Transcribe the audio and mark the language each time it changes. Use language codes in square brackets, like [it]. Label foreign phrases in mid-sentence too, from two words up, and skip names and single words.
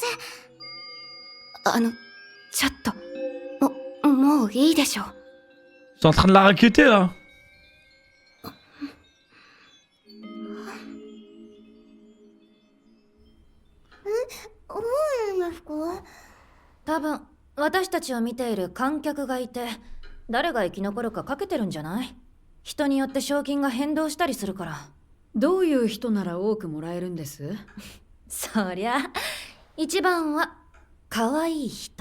[ja] ちょっと、もういいでしょ。 [fr] T'es en train de la raqueter là. [ja] うんですか？多分私たちを見ている観客がいて、誰が生き残るかかけてるんじゃない？人によって賞金が変動したりするから。どういう人なら多くもらえるんです？そりゃ一番は可愛い人。